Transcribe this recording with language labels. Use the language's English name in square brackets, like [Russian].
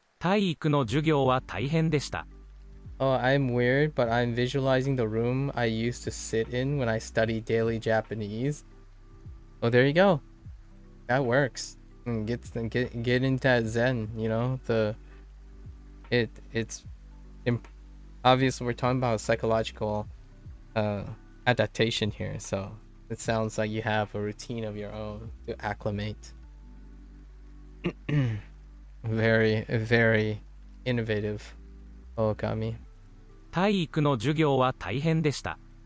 [Japanese] 体育の授業は大変でした。 [English] Oh, I'm weird, but I'm visualizing the room I used to sit in when I studied daily Japanese. Oh, there you go. That works. And get into that zen, you know? It's obviously we're talking about psychological adaptation here, so it sounds like you have a routine of your own to acclimate. Very, very innovative, Okami. [Japanese] 体育の授業は大変でした。